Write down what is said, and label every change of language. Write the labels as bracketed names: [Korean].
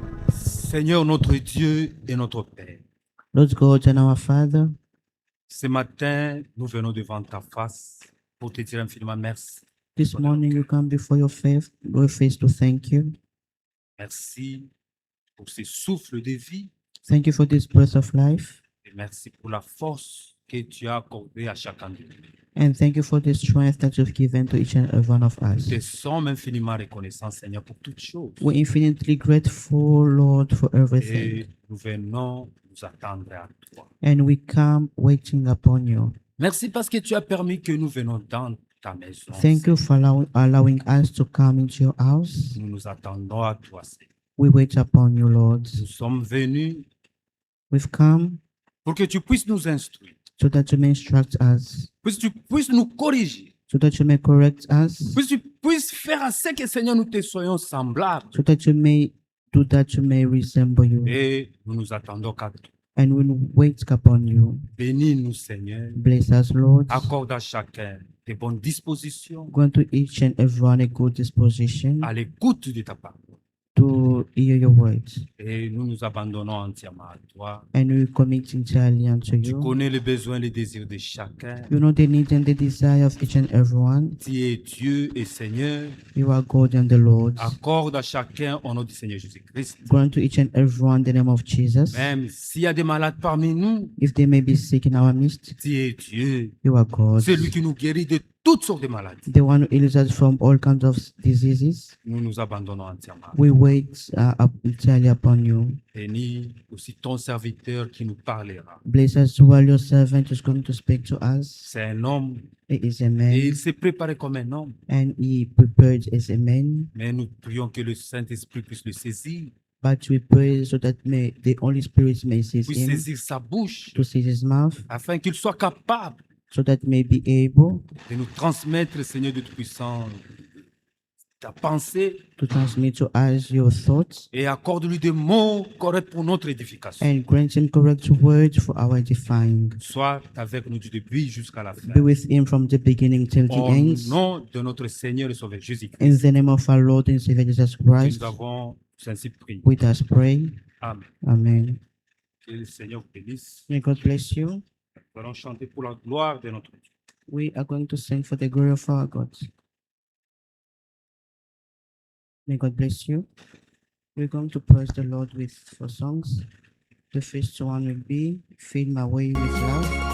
[French] Seigneur, notre Dieu et notre Père, [English] Lord God and our Father, [French] ce matin, nous venons devant ta face pour te dire infiniment merci. [English] this morning we come before your face to thank you. [French] Merci pour ce souffle de vie [English] Thank you for this breath of life, [French] et merci pour la force que tu as accordée à chacun de nous. [English] and thank you for the strength that you've given to each and every one of [French] Nous [English] us. [French] te sommes infiniment reconnaissants, Seigneur, pour toutes choses. [English] We're infinitely grateful, Lord, for everything, [French] Et nous venons nous attendre à toi. [English] and we come waiting upon you. [French] Merci parce que tu as permis que nous venons dans ta maison. [English] Thank you for allowing us to come into your house. [French] Nous nous attendons à toi, Seigneur. [English] We wait upon you, Lord. [French] Nous sommes venus [English] We've come [French] pour que tu puisses nous instruire, [English] so that you may instruct us, [French] pour que tu puisses nous corriger, [English] so that you may correct us, [French] pour que tu puisses faire à ce que, Seigneur, nous te soyons semblables. [English] so that you may do that you may resemble you. [French] Et nous nous attendons qu'à toi. [English] And we wait upon you. [French] Bénis-nous, Seigneur. [English] Bless us, Lord. [French] Accorde à chacun de bonnes dispositions [English] Grant to each and everyone a good disposition [French] à l'écoute de ta parole. [English] to hear your words. [French] Et nous nous abandonnons entièrement à toi. [English] And we commit entirely unto [French] Tu [English] you. [French] connais les besoins et les désirs de chacun. [English] You know the needs and the desire of each and everyone. [French] Tu es Dieu et Seigneur. [English] You are God and the Lord. [French] Accorde à chacun au nom du Seigneur Jésus-Christ. [English] Grant to each and everyone the name of Jesus. [French] Même s'il y a des malades parmi nous, [English] If they may be sick in our midst, [French] tu es Dieu. [English] you are God. [French] C'est lui qui nous guérit de toutes sortes de maladies. [English] The one who heals us from all kinds of diseases. [French] Nous nous abandonnons entièrement. [English] We wait entirely upon you. [French] Bénis aussi ton serviteur qui nous parlera. [English] Bless us while your servant is going to speak to us. [French] C'est un homme [English] He is a [French] et [English] man, [French] il s'est préparé comme un homme. [English] and he prepared as a man. [French] Mais nous prions que le Saint-Esprit puisse le saisir, [English] But we pray so that the Holy Spirit may seize [French] puisse [English] him, [French] saisir sa bouche, [English] to seize his mouth, [French] afin qu'il soit capable [English] so that may be able [French] de nous transmettre, Seigneur de Tout-Puissant, ta pensée [English] to transmit to us your thoughts, [French] et accorde-lui des mots corrects pour notre édification. [English] and grant him correct words for our edifying. [French] Sois avec nous du début jusqu'à la fin. [English] Be with him from the beginning till the [French] Au [English] end. [French] nom de notre Seigneur et Sauveur Jésus-Christ, [English] In the name of our Lord and Savior Jesus Christ, [French] nous avons ainsi prié. [English] with us pray. [French] Amen. [English] Amen. [French] Que le Seigneur vous bénisse. [English] May God bless you. [French] Nous allons chanter pour la gloire de notre Dieu. [English] We are going to sing for the glory of our God. May God bless you. We're going to praise the Lord with 4 songs. The first one will be Fill My Way with Love.